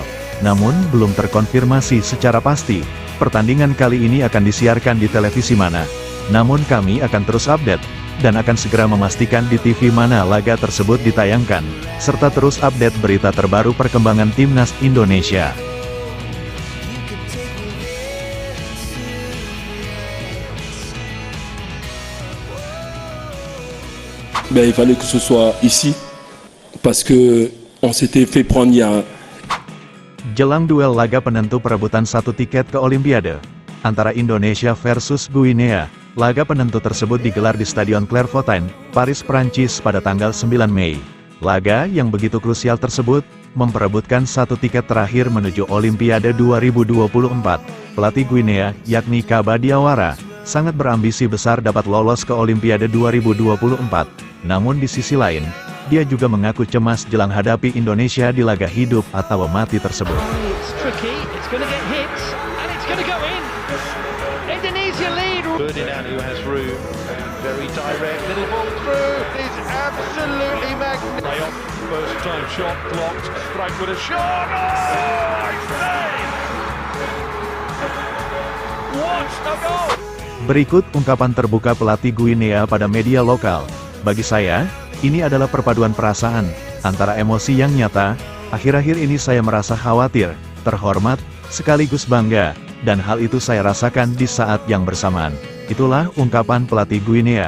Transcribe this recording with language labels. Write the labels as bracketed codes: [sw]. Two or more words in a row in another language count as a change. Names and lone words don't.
[id] Namun belum terkonfirmasi secara pasti, pertandingan kali ini akan disiarkan di televisi mana. Namun kami akan terus update, dan akan segera memastikan di TV mana laga tersebut ditayangkan, serta terus update berita terbaru perkembangan timnas Indonesia. [fr] Il fallait que ce soit ici, parce que on s'était fait prendre il y a... [id] Jelang duel laga penentu perebutan satu tiket ke Olimpiade antara Indonesia versus Guinea. Laga penentu tersebut digelar di Stadion Clairefontaine, Paris, Prancis pada tanggal 9 Mei. Laga yang begitu krusial tersebut, memperebutkan satu tiket terakhir menuju Olimpiade 2024. Pelatih Guinea, yakni Kaba Diawara, sangat berambisi besar dapat lolos ke Olimpiade 2024. Namun di sisi lain, dia juga mengaku cemas jelang hadapi Indonesia di laga hidup atau mati tersebut. [en] Ferdinand, who has room, very direct, little ball through, is absolutely magnificent. First time shot blocked, strike with a shot, oh, it's saved! What a goal! [id] Berikut ungkapan terbuka pelatih Guinea pada media lokal. Bagi saya, ini adalah perpaduan perasaan, antara emosi yang nyata. Akhir-akhir ini saya merasa khawatir, terhormat, sekaligus bangga. Dan hal itu saya rasakan di saat yang bersamaan. Itulah ungkapan pelatih Guinea.